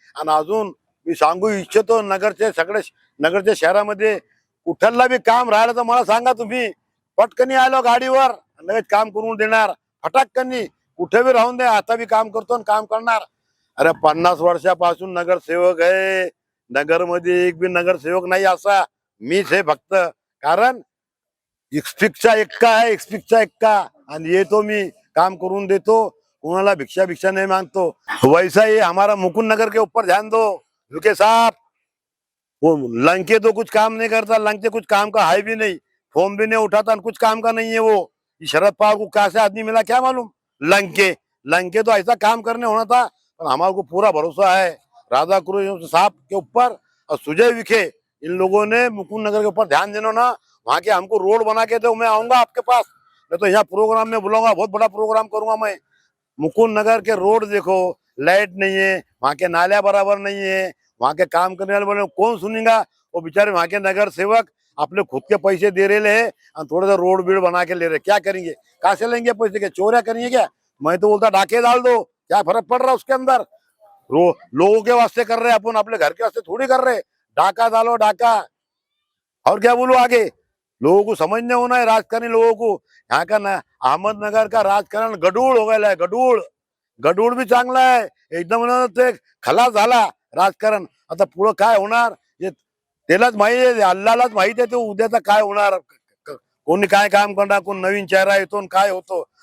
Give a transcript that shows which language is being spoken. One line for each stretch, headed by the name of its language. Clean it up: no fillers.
Marathi: आणि अजून मी सांगू इच्छितो, नगरच्या शहरामध्ये कुठला बी काम राहिलं तर मला सांगा तुम्ही, पटकनी आलो गाडीवर लगेच काम करून देणार, फटाकनी कुठे बी राहून दे, आता बी काम करतो आणि काम करणार। अरे 50 वर्षापासून नगरसेवक आहे, नगरमध्ये एक बी नगरसेवक नाही असा मीच आहे फक्त, कारण एक्सपिकचा एक्का आणि येतो मी, काम करून देतो, कोणाला भिक्षा नहीं मांगतो।
Hindi: वैसा ही हमारा मुकुंद नगर के ऊपर ध्यान दो रुके साहब, वो लंके तो कुछ काम नहीं करता, लंके कुछ काम का है भी नहीं, फॉर्म भी नहीं उठाता, कुछ काम का नहीं है वो। शरद पवार को कैसे आदमी मिला क्या मालूम, लंके तो ऐसा काम करने होना था। पर हमारे को पूरा भरोसा है राधा कुरेश साहब के ऊपर और सुजय विखे, इन लोगों ने मुकुंद नगर के ऊपर ध्यान देना ना, वहाँ के हमको रोड बना के दो, मैं आऊंगा आपके पास, मैं तो यहाँ प्रोग्राम में बुलाऊंगा, बहुत बड़ा प्रोग्राम करूंगा मैं। मुकुंद नगर के रोड देखो, लाइट नहीं है, वहाँ के नालियां बराबर नहीं है, वहाँ के काम करने वाले बोले कौन सुनेगा, वो बेचारे वहाँ के नगर सेवक अपने खुद के पैसे दे रहे हैं और थोड़ा सा रोड बीड बना के ले रहे, क्या करेंगे, कहाँ से लेंगे पैसे, क्या चोरिया करेंगे क्या। मैं तो बोलता डाके डाल दो, क्या फर्क पड़ रहा है उसके अंदर, लोगों के वास्ते कर रहे, अपन अपने घर के वास्ते थोड़ी कर रहे, डाका डालो डाका। और क्या बोलूं आगे, लोगों को समझने होना है, राजकारणी लोगों को। यहाँ का अहमदनगर का राजकारण गडूळ हो गया है, गडूळ भी
Marathi: चांगला आहे एकदम, ते खलास झाला राजकारण। आता पुढं काय होणार हे त्यालाच माहिती आहे, अल्लालाच माहिती आहे, ते उद्याचा काय होणार, कोणी काय काम करणार, कोण नवीन चेहरा येतो आणि काय होतो।